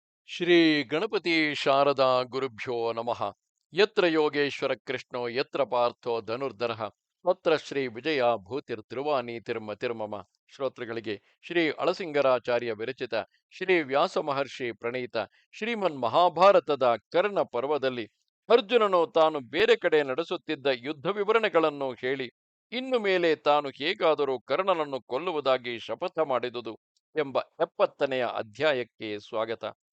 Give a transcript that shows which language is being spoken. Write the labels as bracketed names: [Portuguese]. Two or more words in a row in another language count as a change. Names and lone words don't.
[Sanskrit] ಶ್ರೀ ಗಣಪತಿ ಶಾರದಾ ಗುರುಭ್ಯೋ ನಮಃ. ಯತ್ರ ಯೋಗೇಶ್ವರ ಕೃಷ್ಣೋ ಯತ್ರ ಪಾರ್ಥೋ ಧನುರ್ಧರಃ ತತ್ರ ಶ್ರೀ ವಿಜಯ ಭೂತಿರ್ತಿರುವಾನೀತಿರ್ಮತಿರ್ಮಮ. [Kannada] ಶ್ರೋತೃಗಳಿಗೆ ಶ್ರೀ ಅಳಸಿಂಗರಾಚಾರ್ಯ ವಿರಚಿತ ಶ್ರೀ ವ್ಯಾಸ ಮಹರ್ಷಿ ಪ್ರಣೀತ ಶ್ರೀಮನ್ ಮಹಾಭಾರತದ ಕರ್ಣ ಪರ್ವದಲ್ಲಿ ಅರ್ಜುನನು ತಾನು ಬೇರೆ ಕಡೆ ನಡೆಸುತ್ತಿದ್ದ ಯುದ್ಧ ವಿವರಣೆಗಳನ್ನು ಹೇಳಿ ಇನ್ನು ಮೇಲೆ ತಾನು ಹೇಗಾದರೂ ಕರ್ಣನನ್ನು ಕೊಲ್ಲುವುದಾಗಿ ಶಪಥ ಮಾಡಿದುದು ಎಂಬ 70ನೆಯ ಅಧ್ಯಾಯಕ್ಕೆ ಸ್ವಾಗತ.